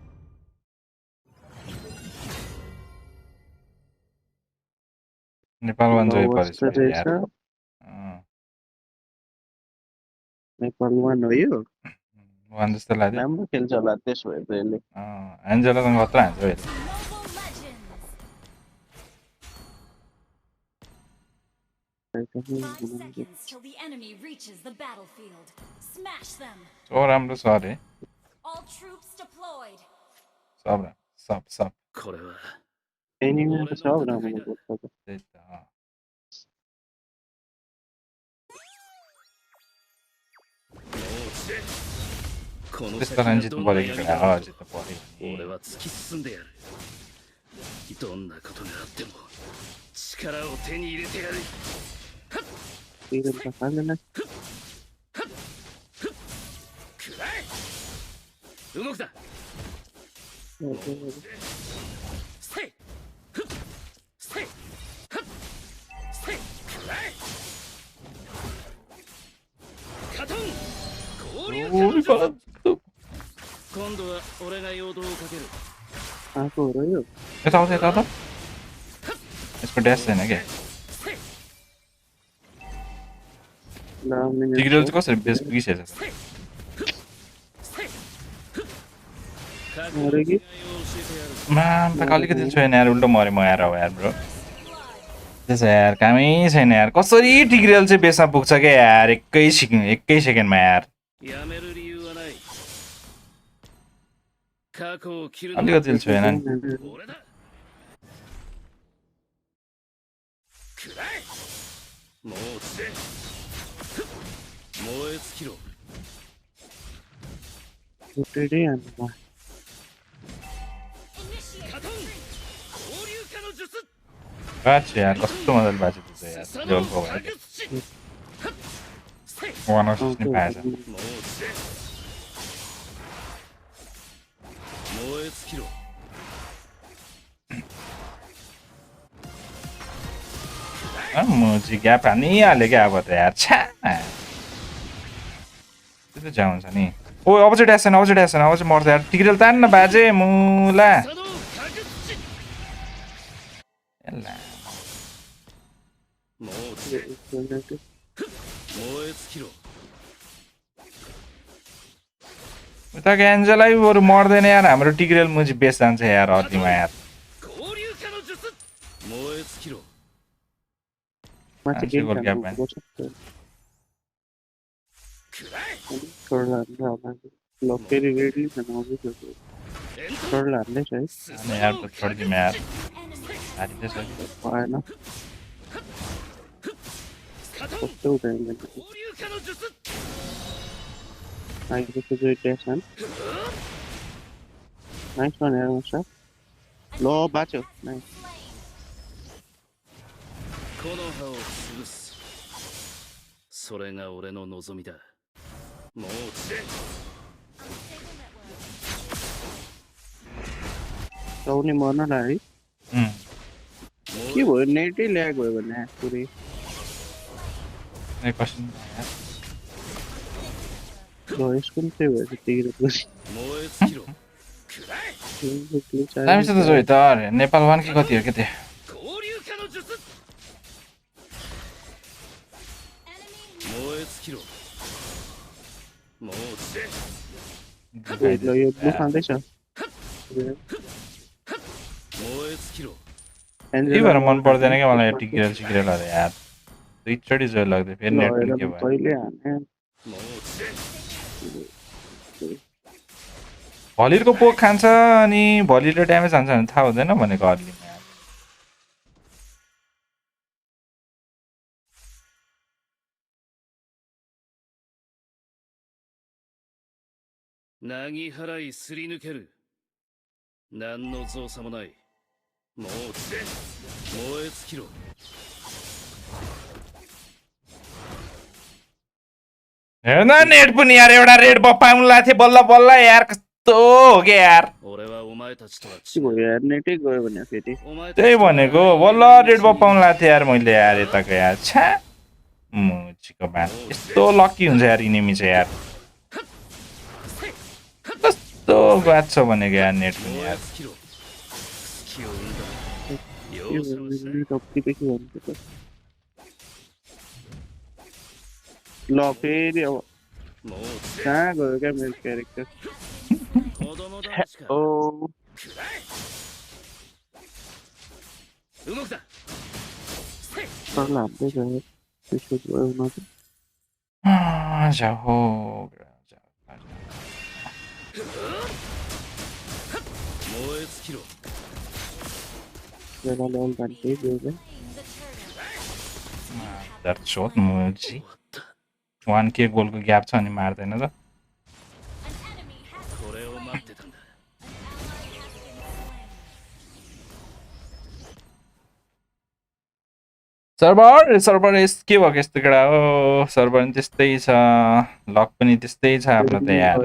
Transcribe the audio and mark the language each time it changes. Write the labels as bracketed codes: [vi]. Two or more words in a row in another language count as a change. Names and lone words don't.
[ne] नेपाल वान जोय अवस्था परेछ रहेछ यार नेपाल वान हो यो वान जस्तो लाग्यो राम्रो खेल्छ होला त्यसो भए त यसले एन्जेलासँग खतरा हान्छ अहिले [en] Noble legends. 5 seconds till the enemy reaches the battlefield. Smash them. [ne] सो राम्रो छ अरे [en] All troops deployed. [ne] सब [ja] これは [ne] एनिमी त छ राम्रो गर्छ त त्यही त त्यस्तो खान जित्नु पऱ्यो कि जित्नु पऱ्यो [ja] 俺は突き進んでやる。どんなことがあっても力を手に入れてやる。 [ne] त्यही त थाहा [ja] くらえ。動くな。 せい。ふっ。せい。ふっ。せい。くらえ。カトン。合流可能だ。今度は俺が陽動をかける。 [ne] आएको हो र यो यता यसको ड्यास छैन क्या टिग्रेल चाहिँ कसरी बेस पुगिसकेछ मान त अलिकति छैन यार उल्टो मऱ्यो म यार हो यार ब्रो त्यसो यार कामै छैन यार कसरी टिग्रेल चाहिँ बेसमा पुग्छ क्या यार एकै सेकेन्डमा यार अलिकति छैन नि [ja] もう落ちて燃え尽きろ [ne] छुट्टै हान्नु बाँच्यो यार कस्तो मजाले बाँच्यो त्यो चाहिँ यार जोलको भयो वान आउट नि पाएछ [ja] 燃え尽きろ [ne] मुजी ग्याप हानिहाल्यो क्या अब त यार छ्या त्यो त हुन्छ नि ओ अब चाहिँ ड्यास छैन अब चाहिँ मर्छ यार टिग्रेल तान्न बाजे मुला नेटी [ja] 燃え尽きろ [ne] उता एन्जेलाई बरु मर्दैन यार हाम्रो टिग्रेल मुजी बेस जान्छ यार हड्डीमा यार [ja] 交流化の術燃え尽きろ [ne] माथि [en] Actually, [ne] गेम [en] what [ne] काम [en] happened? [ne] गर्छ [ja] くらえ [ne] छोड्ला ल फेरि रेडी छ नआउँदै छ [ja] 連 [ne] छोड्ला हान्दै छ है अनि यार त छोडिदिउँ यार हारिँदैछ भएन [ja] カトン [ne] कस्तो उठाइन्छ [ja] 交流化の術 [ne] आइको जो टेसन [en] nice one [ne] यार मसा ल बाच्यो नाइस [ja] 木の葉を潰すそれが俺の望みだもう散れ [ne] आउने मर्न लाग्यो है के भयो नेटै ल्याग भयो भने पुरै एक क्वेसन ल यसको पनि त्यही भएछ टिग्रे पुरै [ja] 燃え尽きろくらえ [ne] दामी छ त जोइ त अरे नेपाल 1 कि कति हो के त्यो [ja] 交流化の術燃え尽きろもう散れ [ne] ल यो ब्लू खाँदैछ [ja] 燃え尽きろ [ne] के भएर मन पर्दैन क्या मलाई यो टिग्रेल सिग्रेलहरू यार दुईचोटि जोइ लाग्दै फेरि नेट पनि के भयो पहिले हाने [ja] もう散れ [ne] भलिरको पोक खान्छ अनि भलिरले ड्यामेज हान्छ भने थाहा हुँदैन भनेको अर्लीमा यार [ja] なぎ払いすり抜ける何の造作もないもう散れ燃え尽きろ [ne] हेर्न नेट पनि यार एउटा [en] red buff [ne] पाउनुला थिए बल्ल बल्ल यार कस्तो हो क्या यार [ja] 俺はお前たちとは [ne] के [ja] 違う [ne] भयो यार नेटै गयो भने फेरि [ja] お前たち [ne] त्यही [ja] とは [ne] भनेको बल्ल [en] red buff [ne] पाउनुला थिएँ यार मैले यार यताको यार छ्या मुचीको बात यस्तो लकी हुन्छ यार इनेमी चाहिँ यार कस्तो गात छ भनेको यार नेट पनि [ja] 燃え [ne] यार [ja] 尽きろ隙を生んだ [ne] के [ja] 容 [ne] भयो [ja] 赦はしない [ne] भने टप्पीदेखि भन्छु त ल फेरि अब [ja] もう散れ [ne] कहाँ गयो क्या मेरो क्यारेक्टर [ja] 子供だしか [ne] ओ [ja] くらえ動くだせい [ne] सर्ला हान्दै गयो त्यसो भयो न त जाहो [ja] 燃え尽きろ [ne] बेला लल भन्दै गयो क्या दर्द सोध मुची 1k गोलको ग्याप छ अनि मार्दैन त [ja] これを待ってたんだ [ne] सर्भर सर्भर के भएको यस्तो केटा हो सर्भर पनि त्यस्तै छ लक पनि त्यस्तै छ आफ्नो त यार